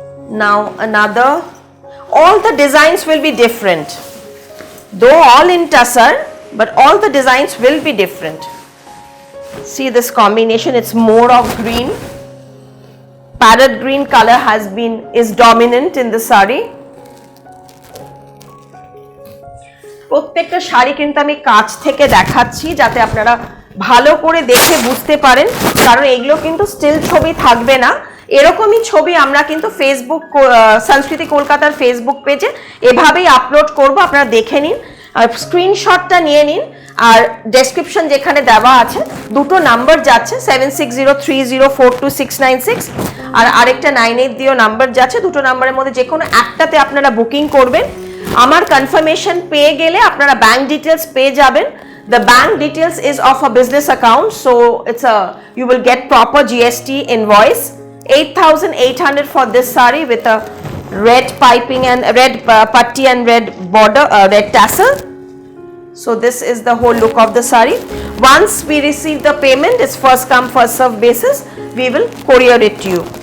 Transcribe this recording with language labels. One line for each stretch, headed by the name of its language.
English: Now another, all the designs will be different, though all in tussar, but all the designs will be different. See this combination, it's more of green, parrot green color is dominant in the saree.
Bangla: প্রত্যেকটা শাড়ি কিন্তু আমি কাছ থেকে দেখাচ্ছি যাতে আপনারা ভালো করে দেখে বুঝতে পারেন, কারণ এগুলো কিন্তু স্টিল ছবি থাকবে না, এরকমই ছবি আমরা কিন্তু ফেসবুক সংস্কৃতি কলকাতার ফেসবুক পেজে এভাবেই আপলোড করব, আপনারা দেখে নিন, আর স্ক্রিনশটটা নিয়ে নিন, আর ডেসক্রিপশন যেখানে দেওয়া আছে দুটো নাম্বার যাচ্ছে 7603042696 আর আরেকটা 98 দিও নাম্বার যাচ্ছে, দুটো নাম্বারের মধ্যে যে কোনো একটাতে আপনারা বুকিং করবেন। আমার কনফার্মেশন পেয়ে গেলে আপনারা ব্যাংক ডিটেলস পেয়ে যাবেন।
English: The bank details is of a business account, so you will get proper GST invoice. 8,800 for this saree with a red piping and red patti and red border, red tassel. So this is the whole look of the saree. Once we receive the payment, it's first come first serve basis, we will courier it to you.